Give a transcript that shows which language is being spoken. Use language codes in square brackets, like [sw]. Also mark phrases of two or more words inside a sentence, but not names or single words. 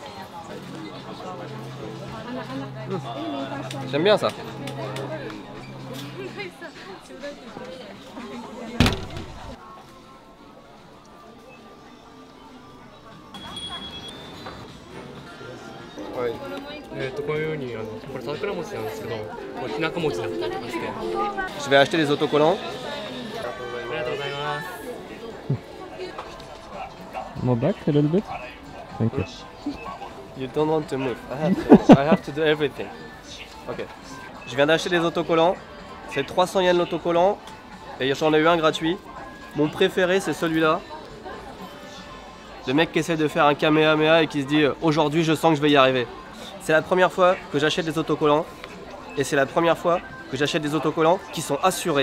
[fr] J'aime bien ça. Ouais. [ja] このようにこれ桜餅なんですけど、これ日中餅だったりとかして。 [fr] Je vais acheter les autocollants. [ja] ありがとうございます。 [en] More back a little bit. Thank you. You don't want to move. I have to do everything. Ok. [fr] Je viens d'acheter des autocollants. C'est 300 yens l'autocollant. Et j'en ai eu un gratuit. Mon préféré, c'est celui-là. Le mec qui essaie de faire un kamehameha et qui se dit aujourd'hui je sens que je vais y arriver. C'est la première fois que j'achète des autocollants. Et c'est la première fois que j'achète des autocollants qui sont assurés.